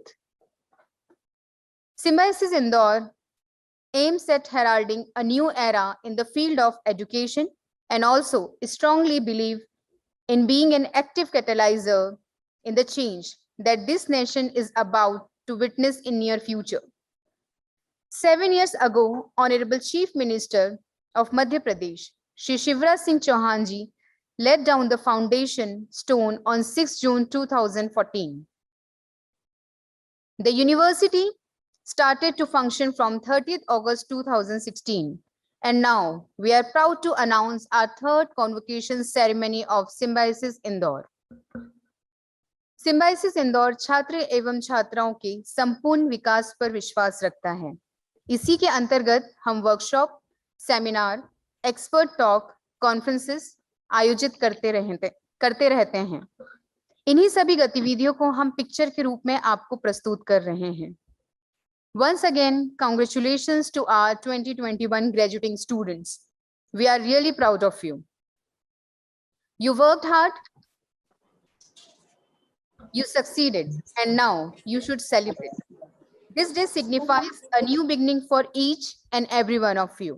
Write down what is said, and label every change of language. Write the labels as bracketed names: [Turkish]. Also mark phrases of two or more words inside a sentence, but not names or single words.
[English] Symbiosis Indore aims at heralding a new era in the field of education and also strongly believe in being an active catalyzer in the change that this nation is about to witness in near future. 7 years ago, Honorable Chief Minister of Madhya Pradesh, Shri Shivraj Singh Chauhan ji, laid down the foundation stone on 6 June 2014. The university started to function from 30th August 2016, and now we are proud to announce our third convocation ceremony of Symbiosis Indore. [Hindi] Symbiosis Indore छात्र एवं छात्राओं के संपूर्ण विकास पर विश्वास रखता है। इसी के अंतर्गत हम [English] workshop, seminar, expert talk, conferences [Hindi] आयोजित करते रहते हैं। इन्हीं सभी गतिविधियों को हम पिक्चर के रूप में आपको प्रस्तुत कर रहे हैं। [English] Once again, congratulations to our 2021 graduating students. We are really proud of you. You worked hard, you succeeded, and now you should celebrate. This day signifies a new beginning for each and every one of you.